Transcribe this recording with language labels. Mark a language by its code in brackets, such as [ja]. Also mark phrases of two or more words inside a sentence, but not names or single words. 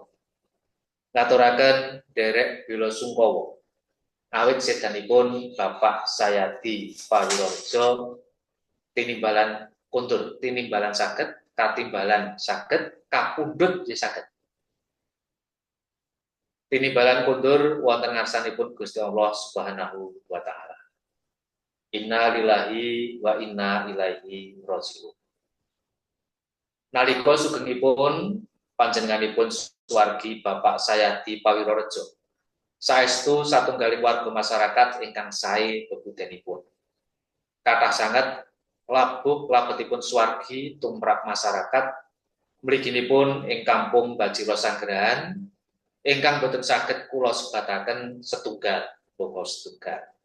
[jv] Ngaturaken derek bela sungkawa awit sedanipun Bapak Sayadi Pawirorejo tinimbalan kundur, tinimbalan saged, katimbalan saged, kapundhut nggih saged. Tinimbalan kundur wonten ngarsanipun Gusti Allah [ar] سبحانه وتعالى. إنا لله وإنا إليه راجعون. [jv] Nalika sugengipun panjenenganipun suwargi Bapak Sayadi Pawirorejo saestu satunggaling warga masyarakat ingkang sae bebudenipun. Kathah sanget labuh labetipun suwargi tumrap masyarakat mliginipun ing Kampung Bajiro Sanggeran ingkang boten saged kula sebataken setunggal boko setunggal.